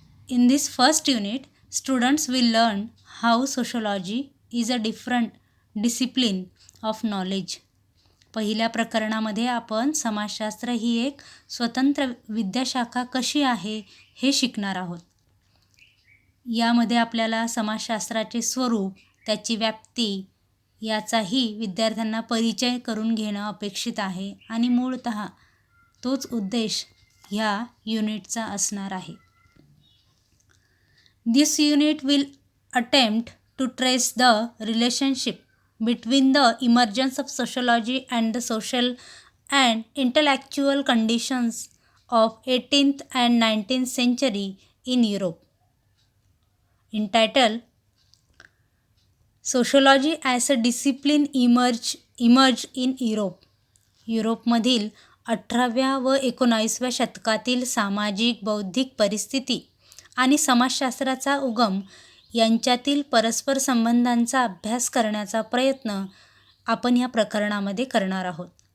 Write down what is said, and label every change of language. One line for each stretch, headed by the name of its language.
English: In this first unit, students will learn how sociology is a different discipline of knowledge.
Marathi: पहिल्या प्रकरणामध्ये आपण समाजशास्त्र ही एक स्वतंत्र विद्याशाखा कशी आहे हे शिकणार आहोत. यामध्ये आपल्याला समाजशास्त्राचे स्वरूप, त्याची व्याप्ती याचाही विद्यार्थ्यांना परिचय करून घेणं अपेक्षित आहे आणि मूळतः तोच उद्देश ह्या युनिटचा असणार आहे.
English: This unit will attempt to trace the relationship between the emergence of sociology and the social and intellectual conditions of 18th and 19th century in Europe. Entitled Sociology as a Discipline emerged in Europe.
Marathi: युरोपमधील 18व्या व 19व्या शतकातील सामाजिक बौद्धिक परिस्थिती आणि समाजशास्त्राचा उगम यांच्यातील परस्पर संबंधांचा अभ्यास करण्याचा प्रयत्न आपण ह्या प्रकरणामध्ये करणार आहोत.